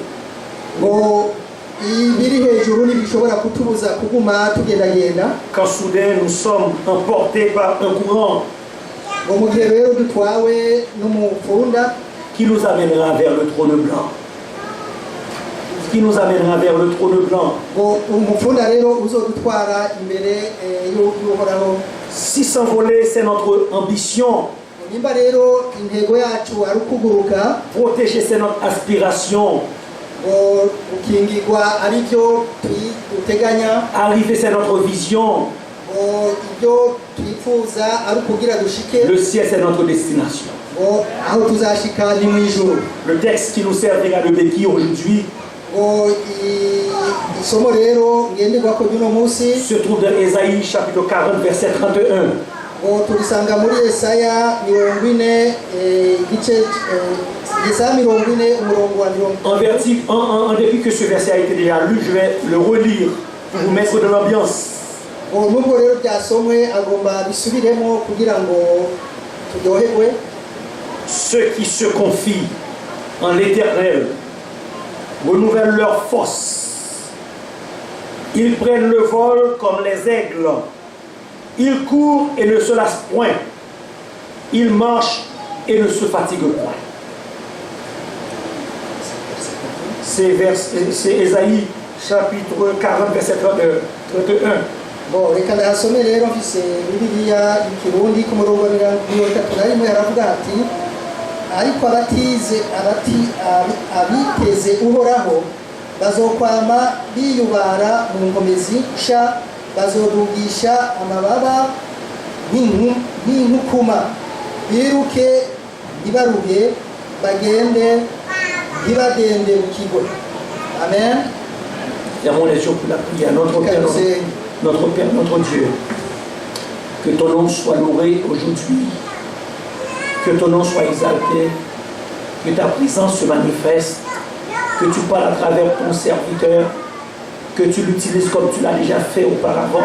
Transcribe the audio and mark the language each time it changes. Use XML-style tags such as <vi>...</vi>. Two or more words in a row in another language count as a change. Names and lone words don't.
<rn>ngo ibiri hejuru ntibishobora kutubuza kuguma tugendagenda.</rn> <fr>Quand soudain nous sommes emportés par un courant</fr> <rn>ngo mu gihe rero dutwawe n'umufunda</rn> <fr>qui nous amènera vers le trône blanc. Qui nous amènera vers le trône blanc.</fr> <rn>ngo umufunda rero uzodutwara imbere y'uhoraho.</rn> <fr>Si s'envoler, c'est notre ambition.</fr> <rn>nimba rero intego yacu ari ukuguruka.</rn> <fr>Protéger, c'est notre aspiration.</fr> <rn>ngo gukingirwa ari byo duteganya.</rn> <fr>Arriver, c'est notre vision.</fr> <rn>ngo ibyo twifuza ari ukugira dushike.</rn> <fr>Le ciel, c'est notre destination.</fr> <rn>ngo aho tuzashika ni mu ijuru.</rn> <fr>Le texte qui nous servira de béquille aujourd'hui</fr> <rn>ngo isomo rero ngenderwako ry'uno munsi</rn> <fr>se trouve dans Ésaïe chapitre 40 verset 31.</fr> <rn>ngo turisanga muri Yesaya 40 igice Yesaya 40 umurongo wa 40.</rn> <fr>En dépit que ce verset a été déjà lu, je vais le relire pour vous mettre dans l'ambiance.</fr> <rn>ngo nubwo rero byasomwe agomba bisubiremo kugira ngo turyoherwe.</rn> <fr>Ceux qui se confient en l'Éternel renouvellent leur force. Ils prennent le vol comme les aigles. Il court et ne se lasse point. Il marche et ne se fatigue point. C'est Ésaïe chapitre 40 verset 31. Bon,</fr> <rn>reka ndahasome rero mfise Bibiliya y'ikirundi ku murongo wa 31 haravuga ati ariko abiteze uhoraho bazokwama biyubara mu nkomezi nsha, bazodugisha amababa nk'inkukuma, biruke ntibaruhe, bagende ntibagende mu kigo. Amen.</rn> <fr>Fermons les yeux pour la prière. Notre Père, notre Dieu, que ton nom soit loué aujourd'hui, que ton nom soit exalté, que ta présence se manifeste, que tu parles à travers ton serviteur, que tu l'utilises comme tu l'as déjà fait auparavant.</fr>